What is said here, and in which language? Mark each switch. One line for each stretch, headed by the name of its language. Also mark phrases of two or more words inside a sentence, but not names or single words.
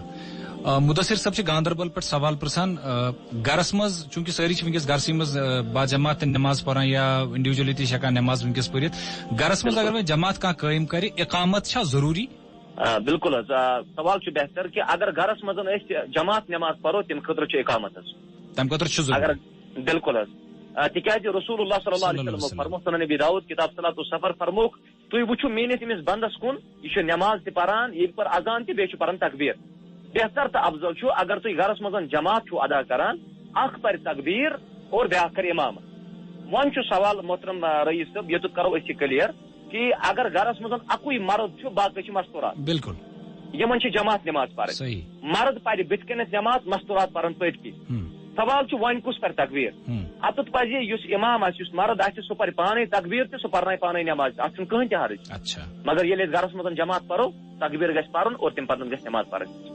Kashmiri: مدثر صٲب چھِ گاندربل پٮ۪ٹھ سوال پرژھان گرس منٛز چونکہ سٲری چھِ ونکیٚس گرسٕے منٛز باجماعت نماز پران یا انڈیوجولی تہِ چھِ ہٮ۪کان نماز ونکیٚس پٔرِتھ گرس منٛز اگر وۄنۍ جماعت کانٛہہ قٲیِم کرِ اقامت چھا ضروٗری؟ بالکل حظ سوال چھُ بہتر کہ اگر گرس منٛز أسۍ جماعت نماز پرو تمہِ خٲطرٕ چھُ اقامت حظ تمہِ خٲطرٕ چھُ اگر بالکل حظ تِکیٛازِ رسول اللہ
Arabic: صلی اللہ علیہ وسلم
Kashmiri: فرموک سنن ابی داؤد کتاب صلاۃ السفر فرموک تُہۍ وٕچھِو میٲنِس أمِس بنٛدس کُن یہِ چھُ نماز تہِ پران ییٚلہِ پر اذان تہِ بیٚیہِ چھُ پران تکبیر بہتر تہٕ افضل چھُ اگر تُہۍ گرس منٛز جماعت چھُو ادا کران اکھ پرِ تکبیر اور بیاکھ کرِ امامت. وۄنۍ چھُ سوال محترم رئیس صٲب یوٚتُتھ کرو أسۍ یہِ کلیر کہ اگر گرس منٛز اکُے مرد چھُ باقٕے چھِ مستوٗرات بالکل یِمن چھِ جماعت نماز پرٕنۍ مرد پرِ بٕتھِ کَنٮ۪تھ نماز مستوٗرات پرن پٔتۍ کِنۍ. سوال چھُ وۄنۍ کُس پرِ تکبیر اتتھ پزِ یُس امام آسہِ یُس مرد آسہِ سُہ پرِ پانے تکبیر تہِ سُہ پرنایہِ پانے نماز اتھ چھُنہٕ کٕہٕنۍ تہِ حرج مگر ییٚلہِ أسۍ گرس منٛز جماعت پرو تکبیر گژھِ پرُن اور تمہِ پتہٕ گژھِ نماز پرٕنۍ.